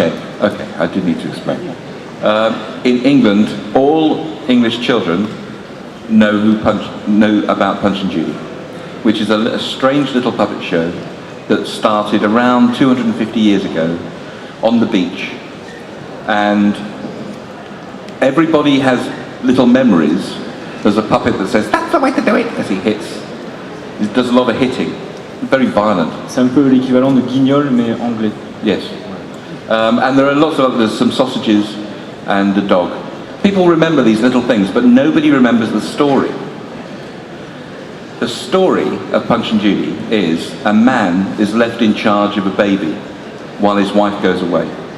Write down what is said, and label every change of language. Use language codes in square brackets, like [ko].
[en] Okay, I do need to explain. In England, all English children know about Punch and Judy, which is a strange little puppet show that started around 250 years ago on the beach. And everybody has little memories. There's a puppet that says, "That's the way to do it," as he does a lot of hitting. Very violent. [fr] C'est un peu l'équivalent de Guignol, mais anglais. [en] Yes. And there are lots of others, some sausages and a dog. People remember these little things, but nobody remembers the story. The story of Punch and Judy is a man is left in charge of a baby while his wife goes away.